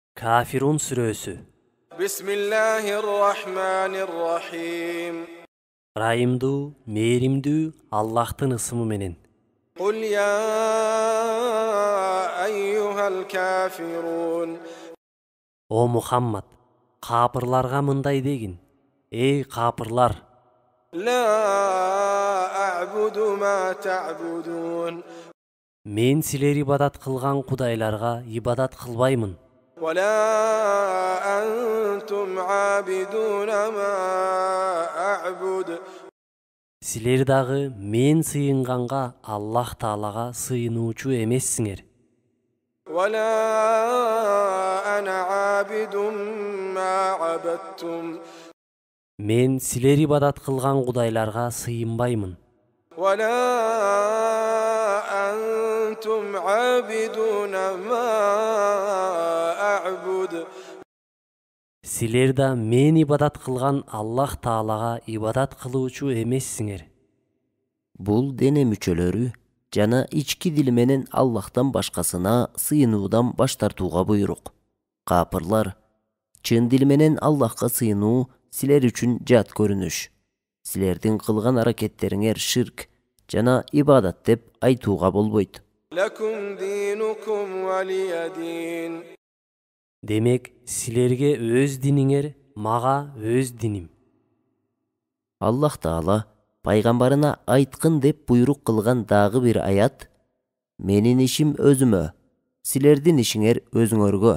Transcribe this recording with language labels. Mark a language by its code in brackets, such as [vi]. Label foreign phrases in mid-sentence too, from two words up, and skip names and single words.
[ar] Kafirun Suresi. بسم الله الرحمن الرحيم. [ky] Rayımdуу, meримдүү Аллахтын ысымы менен. [ar] قل يا أيها الكافرون. [ky] О Мухаммад, капырларга мындай дегин: Эй капырлар, [ar] لا أعبد ما تعبدون. [ky] мен силер ибадат кылган кудайларга ибадат кылбаймын. [ar] ولا أنتم عابدون ما أعبد. [ky] Силер дагы мен сыйынганга Аллах Таалага сыйынуучу эмессиңер. [ar] ولا أنا عابد ما عبدتم. [ky] Мен силер ибадат кылган кудайларга сыйынбаймын. [ar] ولا أنتم عابدون ما أعبد. [ky] Силер да мен ибадат кылган Аллах Таалага ибадат кылуучу эмессиңер. Бул дене мүчөлөрү жана ички дил менен Аллахтан башкасына сыйынуудан баш тартууга буйрук. Капырлар, чын дил менен Аллахка сыйынуу силер үчүн жат көрүнүш. Силердин кылган аракеттериңер ширк жана ибадат деп айтууга болбойт. [ar] لكم دينكم ولي دين. [ky] Демек, силерге өз диниңер, мага өз диним. Аллах Таала пайгамбарына айткын деп буйрук кылган дагы бир аят: Менин ишим өзүмө, силердин ишиңер өзүңөргө.